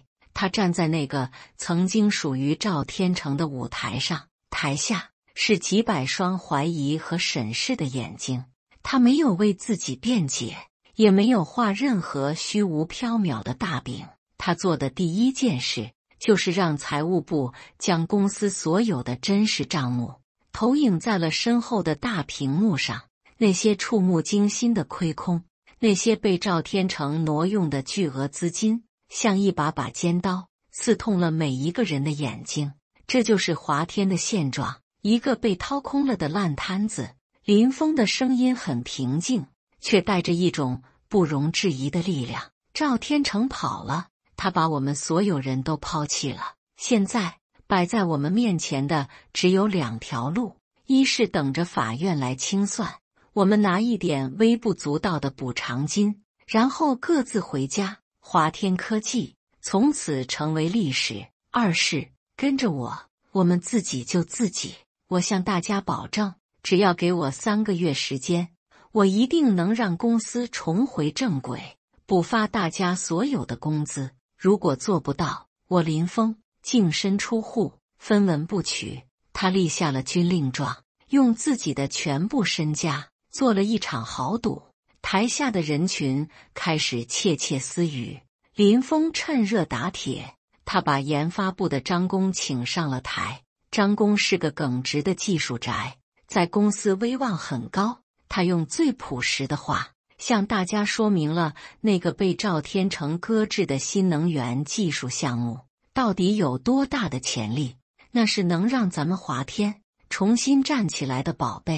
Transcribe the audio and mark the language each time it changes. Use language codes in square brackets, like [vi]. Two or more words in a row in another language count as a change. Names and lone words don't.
[zh] 他站在那個曾經屬於趙天成的舞台上，台下是幾百雙懷疑和審視的眼睛。他沒有為自己辯解，也沒有畫任何虛無縹緲的大餅。他做的第一件事就是讓財務部將公司所有的真實賬目投影在了身後的大屏幕上。那些觸目驚心的虧空，那些被趙天成挪用的巨額資金，像一把把尖刀，刺痛了每一個人的眼睛。這就是華天的現狀，一個被掏空了的爛攤子。林峰的聲音很平靜，卻帶着一種不容置疑的力量。趙天成跑了，他把我們所有人都拋棄了。現在擺在我們面前的只有2條路：一是等着法院來清算，我們拿一點微不足道的補償金，然後各自回家，華天科技從此成為歷史；二是跟着我，我們自己救自己。我向大家保證，只要給我3個月時間，我一定能讓公司重回正軌，補發大家所有的工資。如果做不到，我林峰淨身出戶，分文不取。他立下了軍令狀，用自己的全部身家做了一場豪賭。台下的人群開始竊竊私語。林峰趁熱打鐵，他把研發部的張工請上了台。張工是個耿直的技術宅，在公司威望很高。他用最樸實的話向大家說明了那個被趙天成擱置的新能源技術項目到底有多大的潛力，那是能讓咱们華天重新站起來的寶貝。